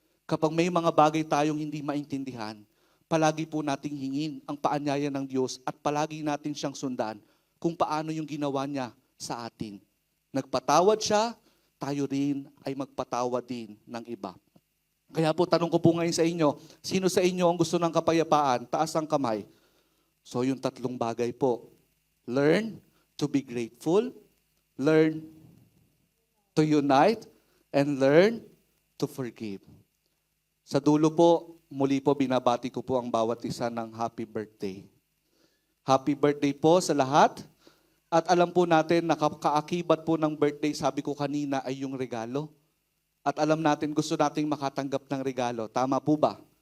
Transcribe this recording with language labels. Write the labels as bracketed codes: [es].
[tl] Kapag may mga bagay tayong hindi maintindihan, palagi po nating hingin ang paanyaya ng Diyos at palagi natin siyang sundan kung paano yung ginawa niya sa atin. Nagpatawad siya, tayo rin ay magpatawad din ng iba. Kaya po tanong ko po ngayon sa inyo, sino sa inyo ang gusto ng kapayapaan? Taas ang kamay. So yung tatlong bagay po. [en] Learn to be grateful, learn to unite, and learn to forgive. [tl] Sa dulo po, muli po binabati ko po ang bawat isa ng happy birthday. Happy birthday po sa lahat. At alam po natin, kaakibat po ng birthday, sabi ko kanina, ay yung regalo. At alam natin, gusto nating makatanggap ng regalo. Tama po ba?